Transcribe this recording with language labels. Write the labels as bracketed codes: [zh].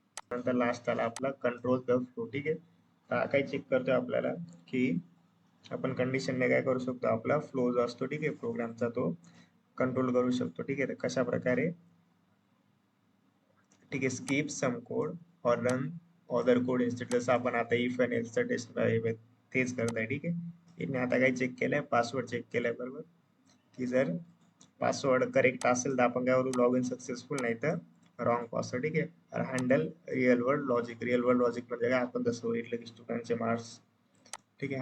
[mr] नंतर लास्ट आला आपला कंट्रोल द फ्लो ठीक आहे. काय चेक करतोय आपल्याला की आपण कंडिशनने काय करू शकतो आपला फ्लो जो असतो ठीक आहे प्रोग्रामचा तो कंट्रोल करू शकतो ठीक आहे. कशा प्रकारे ठीक आहे. [en] Skip some code और run other code instead. [mr] जसं आपण आता इफ आणि एल्सचं टेस्ट तेच करताय. ठीक आहे. यांनी आता काय चेक केलंय, पासवर्ड चेक केलाय बरोबर, की जर पासवर्ड करेक्ट असेल तर आपण काय करू, लॉग इन सक्सेसफुल, नाही तर रॉंग पासवर्ड. ठीक आहे. [en] Handle real world logic. [mr] Real world logic म्हणजे काय, आपण जसं बघितलं की स्टुडंटचे मार्क्स. ठीक आहे.